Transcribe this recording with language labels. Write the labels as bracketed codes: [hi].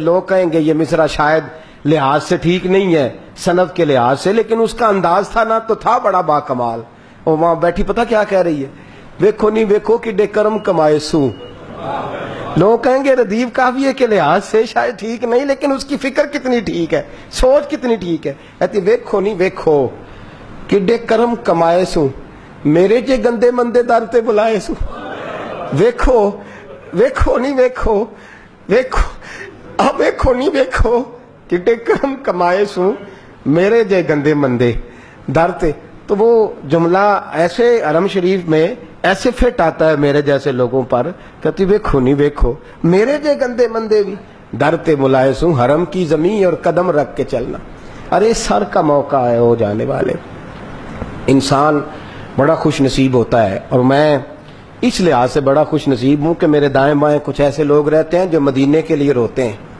[ur] لوگ کہیں گے یہ مصرع شاید لحاظ سے ٹھیک نہیں ہے, صنف کے لحاظ سے, لیکن اس کا انداز تھا نا, تو تھا بڑا با کمال. اور وہاں بیٹھی پتہ کیا کہہ رہی ہے, [pa] ویکھو نہیں ویکھو کہ ڈے کرم کمائے سوں, [ur] لوگ کہیں گے ردیف قافیے کے لحاظ سے شاید ٹھیک نہیں، لیکن اس کی فکر کتنی ٹھیک ہے، سوچ کتنی ٹھیک ہے. [pa] کہتی ویکھو نہیں ویکھو کڈے کرم کمائے سو، میرے جے گندے مندے در تے بلائے سو. ویکھو ویکھو نہیں ویکھو ویکھو اب ویکھو نہیں ویکھو کڈے کرم کمائے سو، میرے جے گندے مندے در تے. [ur] تو وہ جملہ ایسے حرم شریف میں ایسے فٹ آتا ہے میرے جیسے لوگوں پر. [pa] کہتی ویکھو نہیں ویکھو میرے جے گندے مندے بھی در تے بلائے سوں، [ur] حرم کی زمین اور قدم رکھ کے چلنا. ارے سر کا موقع ہے ہو جانے والے. انسان بڑا خوش نصیب ہوتا ہے، اور میں اس لحاظ سے بڑا خوش نصیب ہوں کہ میرے دائیں بائیں کچھ ایسے لوگ رہتے ہیں جو مدینے کے لیے روتے ہیں.